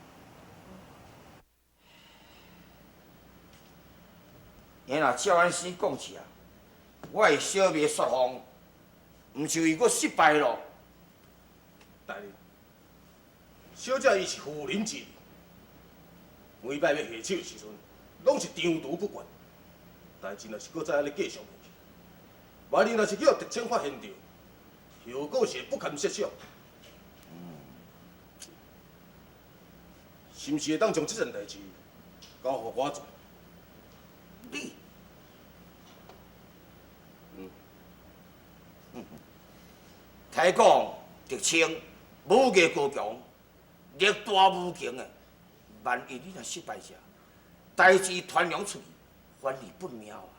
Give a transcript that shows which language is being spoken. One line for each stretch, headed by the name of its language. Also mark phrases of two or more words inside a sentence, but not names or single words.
Min Nan Chinese: 伊若照安生讲起啊，我的小妹说谎，毋就伊阁失败咯。大人，小姐伊是妇人之仁，每摆要下手的时阵，拢是张毒不管。代志若是搁再安尼继续下去，万一若是去互狄青发现着，后果是会不堪设想。是毋是会当将这件代志交互我做？你，听讲狄青武艺高强，力大无穷的，万一你若失败者，代志传扬出去，反而不妙啊！